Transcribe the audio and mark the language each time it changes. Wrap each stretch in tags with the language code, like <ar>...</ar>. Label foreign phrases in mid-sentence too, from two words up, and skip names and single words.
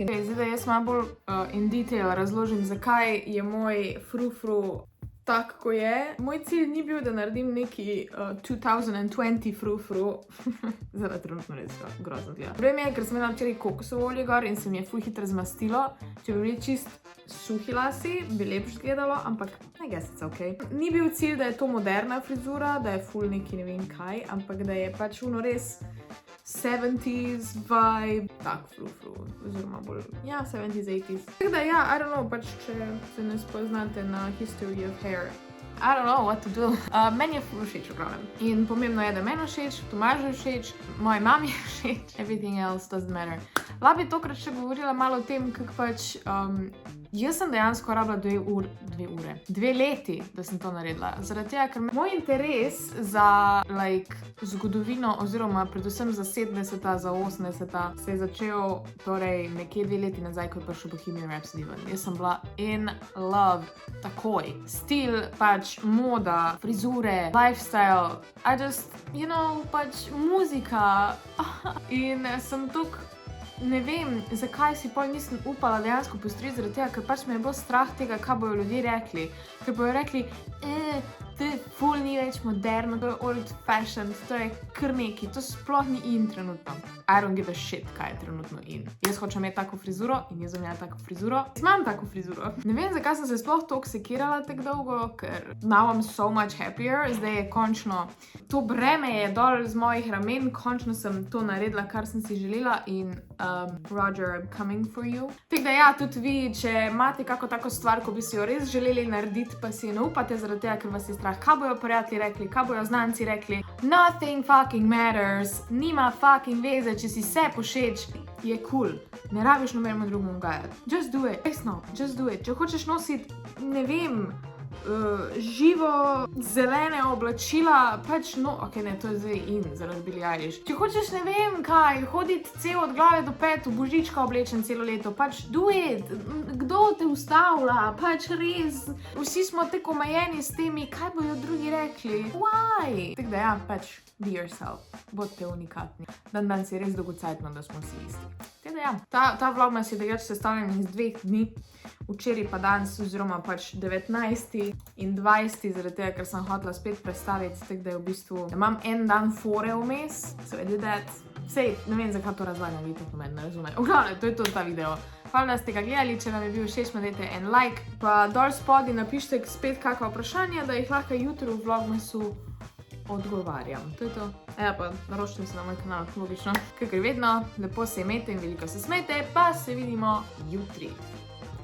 <sl>Okay, zdaj, da jaz malo bolj</sl> <en>in detail</en> <sl>razložim, zakaj je moj frufru tak, ko je. Moj cilj ni bil, da naredim neki 2020 frufru. Zdaj trenutno res grozno gleda. Problem je, ker sem imela včeraj kokosovo olje gor in se mi je ful hitro zmastilo. Če bi bili čist suhi lasi, bi lepš gledalo, ampak</sl> <en>I guess it's okay.</en> <sl>Ni bil cilj, da je to moderna frizura, da je ful neki ne vem kaj, ampak da je pač uno res 70s vibe, tak frufru, oziroma bolj, ja, 70s, 80s. Tako da, ja,</sl> <en>I don't know,</en> <sl>pač če se ne spoznate na</sl> <en>history of hair, I don't know what to do.</en> <sl>Meni je ful všeč, v glavnem. In pomembno je, da meni všeč, Tomažu všeč, moji mami všeč,</sl> <en>everything else doesn't matter.</en> <sl>Lahko bi tokrat še govorila malo o tem, kako pač, jaz sem dejansko rabila 2 leti, da sem to naredila. Zaradi tega, ker moj interes za, zgodovino, oziroma predvsem za 70-ta, za 80-ta, se je začel, torej, nekje 2 leti nazaj, ko je prišel Bohemian Rhapsody ven. Jaz sem bila</sl> <en>in love</en> <sl>takoj. Stil, pač moda, frizure,</sl> <en>lifestyle, I just, you know,</en> <sl>pač muzika. In sem tok, ne vem, zakaj si pol nisem upala dejansko postriti, zaradi tega, ker pač me je bolj strah tega, kaj bojo ljudje rekli. Ker bojo rekli, to je ful ni več moderno, to je</sl> <en>old fashioned,</en> <sl>to je kar neki, to sploh ni in trenutno.</sl> <en>I don't give a shit,</en> <sl>kaj je trenutno in. Jaz hočem imeti tako frizuro in jaz bom imela tako frizuro. Jaz imam tako frizuro. Ne vem, zakaj sem se sploh toliko sekirala tako dolgo, ker</sl> <en>now I'm so much happier.</en> <sl>Zdaj je končno, to breme je dol z mojih ramen, končno sem to naredila, kar sem si želela in Roger,</sl> <en>I'm coming for you.</en> <sl>Tako da ja, tudi vi, če imate kako tako stvar, ko bi si jo res želeli narediti, pa si ne upate zaradi tega, ker vas je strah, kaj bojo prijatelji rekli, kaj bojo znanci rekli.</sl> <en>Nothing fucking matters,</en> <sl>nima fucking veze, če si se pošeč, je cool. Ne rabiš nobenemu drugemu ugajati.</sl> <en>Just do it, resno, just do it.</en> <sl>Če hočeš nositi, ne vem, živo zelene oblačila, pač no, ok, ne, to je zdaj in zaradi Billie Eilish. Če hočeš, ne vem kaj, hoditi cel od glave do pet, v božička oblečen celo leto, pač</sl> <en>do it.</en> <sl>Kdo te ustavlja, pač res. Vsi smo tako omejeni s temi, kaj bojo drugi rekli. Why? Tako da ja, pač</sl> <en>be yourself.</en> <sl>Bodite unikatni. Dan si je res dolgocajtno, da smo vsi isti. Tako da ja, ta vlogmas je drugače sestavljen iz 2 dni. Včeraj pa danes, oziroma pač 19. in 20. zaradi tega, ker sem hotela spet predstaviti, tako da je v bistvu, da imam en dan fore vmes,</sl> <en>so I did that.</en> <sl>Sej, ne vem, zakaj to razvajam, vi to ne razume. V glavnem, to je to ta video. Hvala, da ste ga gledali, če vam je bil všeč, dajte en like, pa dol spodaj napišite spet kakva vprašanja, da jih lahko jutri v vlogmasu odgovarjam. To je to. Ja, pa naročite se na moj kanal, logično. Kakor vedno, lepo se imejte in veliko se smejte, pa se vidimo jutri.</sl>